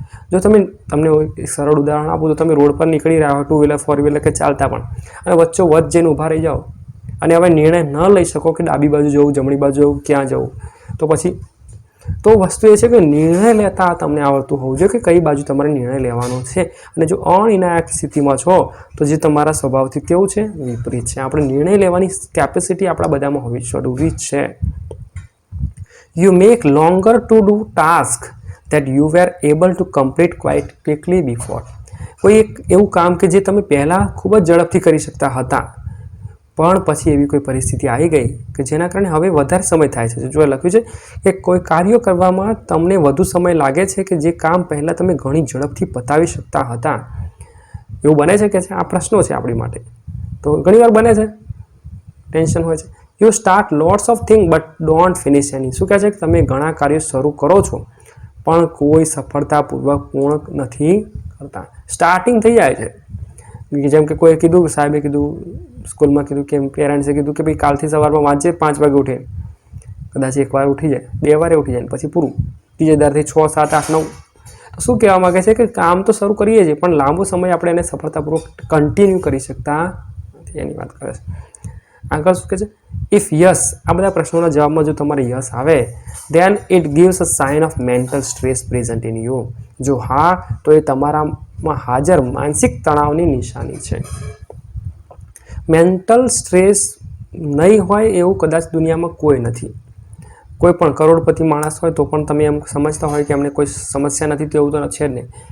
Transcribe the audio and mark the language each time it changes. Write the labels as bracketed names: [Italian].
[Gujarati] જો તમને એક સરળ ઉદાહરણ આપું તો તમે રોડ પર નીકળી રહ્યા હો, ટુ વ્હીલર, ફોર વ્હીલર કે ચાલતા પણ, અને વચ્ચે જઈને ઊભા રહી જાઓ અને હવે નિર્ણય ન લઈ શકો કે ડાબી બાજુ જવું, જમણી બાજુ જવું, ક્યાં જવું, તો પછી તો વસ્તુ એ છે કે નિર્ણય લેતા તમને આવડતું હોવું જોઈએ કે કઈ બાજુ તમારે નિર્ણય લેવાનો છે. અને જો અનિર્ણાયક સ્થિતિમાં છો તો જે તમારા સ્વભાવથી કેવું છે? વિપરીત છે. આપણે નિર્ણય લેવાની કેપેસિટી આપણા બધામાં હોવી જરૂરી છે. [English] You make longer to do task that you were able to complete quite quickly before. [Gujarati] કોઈ એક એવું કામ કે જે તમે પહેલાં ખૂબ જ ઝડપથી કરી શકતા હતા પણ પછી એવી કોઈ પરિસ્થિતિ આવી ગઈ કે જેના કારણે હવે વધારે સમય થાય છે. જો લખ્યું છે કે કોઈ કાર્ય કરવામાં તમને વધુ સમય લાગે છે કે જે કામ પહેલાં તમે ઘણી ઝડપથી પતાવી શકતા હતા. એવું બને છે કે આ પ્રશ્નો છે આપણી માટે, તો ઘણીવાર બને છે, ટેન્શન હોય છે. [English] You start lots of thing but don't finish any. [Gujarati] શું કહે છે કે તમે ઘણા કાર્યો શરૂ કરો છો પણ કોઈ સફળતાપૂર્વક પૂર્ણ નથી કરતા. સ્ટાર્ટિંગ થઈ જાય છે, જેમ કે કોઈ કીધું, સાહેબે કીધું, સ્કૂલમાં કીધું કે પેરેન્ટ્સે કીધું કે ભાઈ કાલથી સવારમાં વાંચે, 5 વાગે ઉઠે, કદાચ એક વાર ઉઠી જાય, 2 વારે ઉઠી જાય, પછી પૂરું. ત્રીજે દારથી 6, 7, 8, 9. તો શું કહેવા માગે છે કે કામ તો શરૂ કરીએ છીએ પણ લાંબો સમય આપણે એને સફળતાપૂર્વક કન્ટિન્યુ કરી શકતા નથી, એની વાત કરે છે. આગળ શું કહે છે? [English] if yes, [Gujarati] આ બધા પ્રશ્નોના જવાબમાં જો તમારે યસ આવે [English] then it gives a sign of mental stress present in you. [Gujarati] જો હા તો એ તમારામાં હાજર માનસિક તણાવની નિશાની છે. મેન્ટલ સ્ટ્રેસ નહીં હોય એવું કદાચ દુનિયામાં કોઈ નથી. કોઈ પણ કરોડપતિ માણસ હોય તો પણ તમે એમ સમજતા હોય કે એમને કોઈ સમસ્યા નથી, તો એવું તો છે જ નહીં.